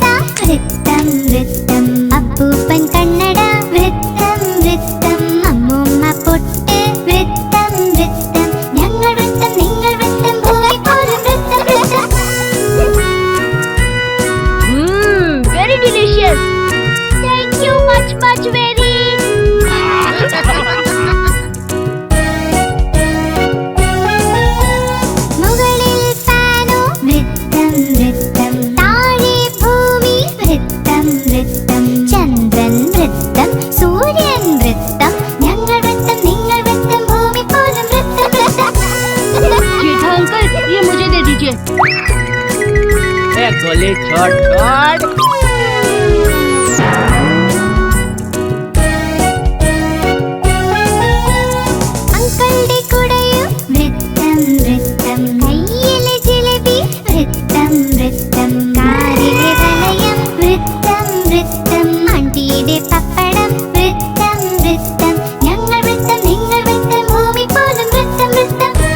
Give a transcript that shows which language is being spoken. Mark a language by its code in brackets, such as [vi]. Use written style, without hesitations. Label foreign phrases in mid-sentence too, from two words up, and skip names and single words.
[ml] വൃത്തം വൃത്തം അപ്പൂപ്പൻ കണ്ണട വൃത്തം വൃത്തം അമ്മൂമ്മ പൊട്ട് വൃത്തം വൃത്തം ഞങ്ങൾ വൃത്തം നിങ്ങൾ വൃത്തം ഭൂമി പോലും വൃത്തം വൃത്തം [en] Very delicious. Thank you much very. [ml] മുകളിൽ ഫാനോ വൃത്തം വൃത്തം താഴെ ഭൂമി വൃത്തം വൃത്തം ചന്ദ്രൻ വൃത്തം സൂര്യൻ വൃത്തം ഞങ്ങൾ വൃത്തം നിങ്ങൾ വൃത്തം ഭൂമി പോലും വൃത്തം വൃത്തം [hi] जेठा अंकल, ये मुझे दे दीजिए. गोली छोड़ छोड़। [ml] അങ്കിളുടെ കുടയും വൃത്തം വൃത്തം കയ്യിലെ ജിലേബി വൃത്തം വൃത്തം കാറിലെ വലയം വൃത്തം വൃത്തം ആണ്ടിയുടെ പപ്പടം വൃത്തം വൃത്തം ഞങ്ങൾ വൃത്തം നിങ്ങൾ വൃത്തം ഭൂമി പോലും വൃത്തം വൃത്തം